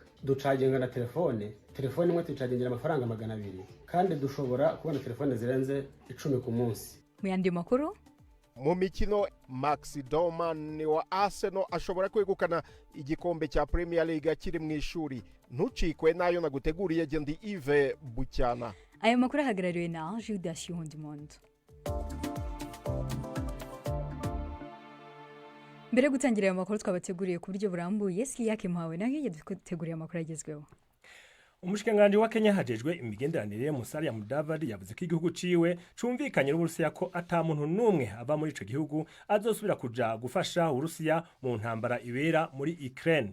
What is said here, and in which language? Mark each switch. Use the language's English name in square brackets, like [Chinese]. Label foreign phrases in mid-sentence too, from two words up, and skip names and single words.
[Kinyarwanda] Ducaginga na telefone imwe tucagingira amafaranga 200, kandi dushobora kubona telefone zirenze 10 ku munsi. Mu yandi makuru, mu mikino Max Doman wa Arsenal ashobora kwegukana igikombe cya Premier League akiri mu ishuri. Ntucikwe nayo naguteguriye Gendi Yves Bucyana. Aya makuru ahagarariwe na Judas Yondimondo. Mbere gutangira aya makuru twabateguriye ku buryo burambuye, Siyake Muhawe nayo yaduteguriye amakuru agezweho. [Rundi] Umushikanganje wa Kenya hajejwe imigenderanire Musalia Mudavadi yavuze ko igihugu ciwe cumvikanye n'Uburusiya ko ata muntu numwe ava muri ico gihugu azosubira kuja gufasha Urusiya mu ntambara ibera muri Ukraine.